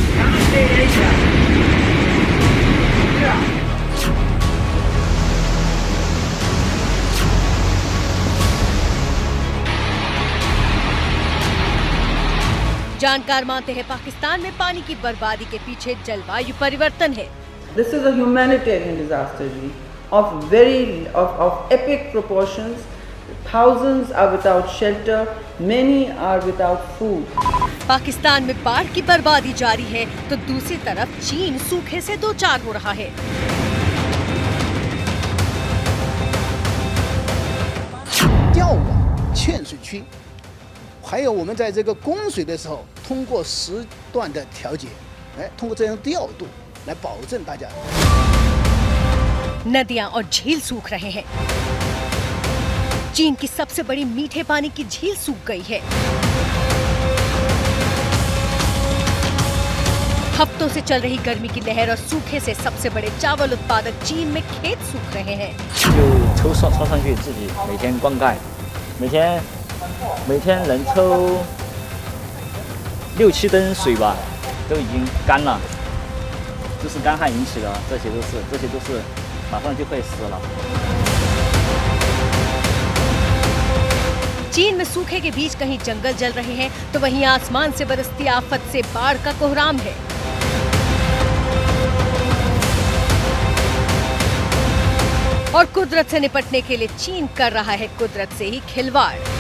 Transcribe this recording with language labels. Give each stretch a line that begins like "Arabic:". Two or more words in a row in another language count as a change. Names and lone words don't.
Hindi: जानकार मानते हैं पाकिस्तान में पानी की बर्बादी के पीछे जलवायु परिवर्तन है।
English: This is a humanitarian disaster of epic proportions. Thousands are without shelter, many are without food.
Hindi: पाकिस्तान में बाढ़ की बर्बादी जारी है तो दूसरी तरफ चीन सूखे से दो चार हो रहा है।
Chinese: 调往欠水区，还有我们在这个供水的时候，通过时段的调节，通过这样调度来保证大家。
Hindi: नदियां और झील सूख रहे हैं। चीन की सबसे बड़ी मीठे पानी की झील सूख गई है। हफ्तों से चल रही गर्मी की लहर और सूखे से सबसे बड़े चावल उत्पादक चीन में खेत सूख रहे हैं।
Chinese: 就抽上去自己每天灌溉，每天能抽6、7吨水吧，都已经干了，这是干旱引起的，这些都是马上就会死了。
Hindi: चीन में सूखे के बीच कहीं जंगल जल रहे हैं तो वहीं आसमान से बरसती आफत से बाढ़ का कोहराम है। और कुदरत से निपटने के लिए चीन कर रहा है कुदरत से ही खिलवाड़।